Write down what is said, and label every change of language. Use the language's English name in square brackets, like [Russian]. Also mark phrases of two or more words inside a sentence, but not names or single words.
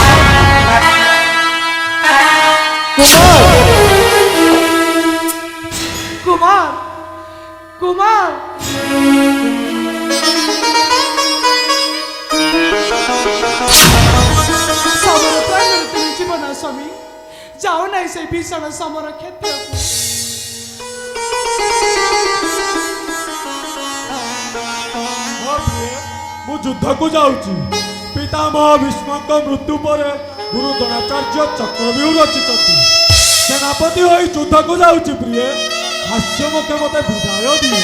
[Bangla] কুমার কুমার সমর প্রাণ তুমি জীবন স্বামী যাও নাই সেই ভীষণ সমর ক্ষেত্রକୁ [Odia] ମୁଁ ଯୁଦ୍ଧକୁ ଯାଉଛି ପିତାମହ ଭୀଷ୍ମଙ୍କ ମୃତ୍ୟୁ ପରେ ଗୁରୁ ଦ୍ରୋଣାଚାର୍ଯ୍ୟ ଚକ୍ରବ୍ୟୂହ ରଚିଛନ୍ତି ସେନାପତି ହୋଇ ଯୁଦ୍ଧକୁ ଯାଉଛି ପ୍ରିୟ ହାସ୍ୟ ମୁଖେ ମୋତେ ବିଦାୟ ଦିଅ